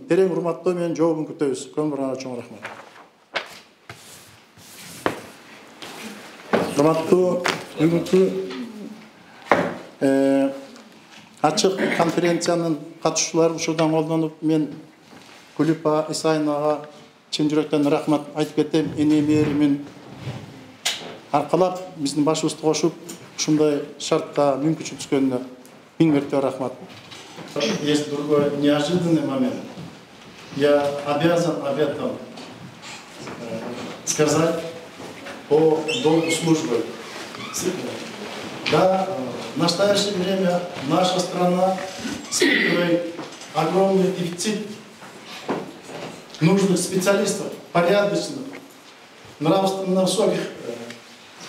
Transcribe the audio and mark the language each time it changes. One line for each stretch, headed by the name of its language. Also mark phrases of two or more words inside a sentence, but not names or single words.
Kyrgyz: Терең урматтоо менен жообун күтөбүз. Көңүл бурганга чоң рахмат. Урматтуу бүгүнкү ачык конференциянын катышуучулары ушудан колдонуп, мен Кулипа Исайновага чын жүрөктөн рахмат айтып кетем. Эне мээримин аркалап, биздин башыбызды кошуп, ушундай шартка мүмкүнчүлүк түскөнүнө миң мәртебе рахмат.
Russian: Есть другой неожиданный момент. Я обязан об этом сказать по долгу службы. Да, в настоящее время наша страна испытывает огромный дефицит нужных специалистов, порядочных, нравственно высоких специалистов.